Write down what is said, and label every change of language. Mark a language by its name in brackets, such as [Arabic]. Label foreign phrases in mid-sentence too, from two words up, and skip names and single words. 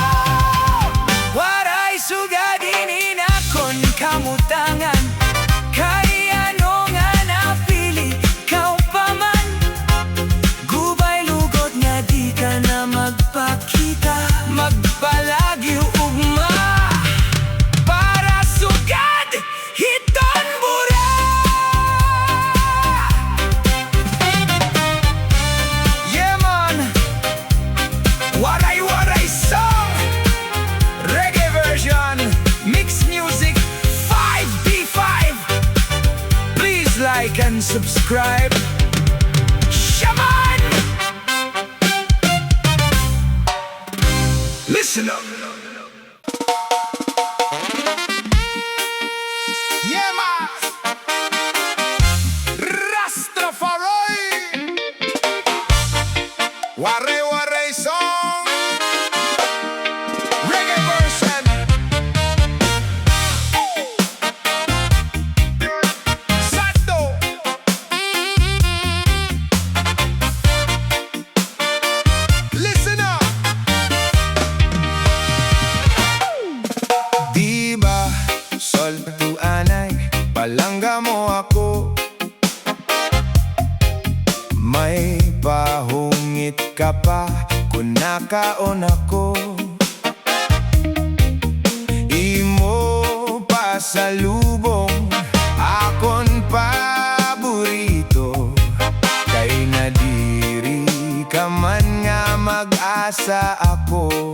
[Waray] Waray sugadinin akon kamutangan, kay ano nga napili kaw pa man, gubay lugod nga di ka na magpakita, magpalagi ugma para sugad hiton bura. [English] Yeah man, waray waray song, reggae version, mixed music 5B5. Please like and subscribe. Shaman! Listen up. Yeah, man. Rastafari. Waray waray song. Reggae version. Santo. Listen up. [Waray] Di ba soltuanay palangga mo ako, may pahungit ka pa kung nakaon ako, imo pa sa lubong akon paborito, kay nadiri ka man nga mag-asa ako.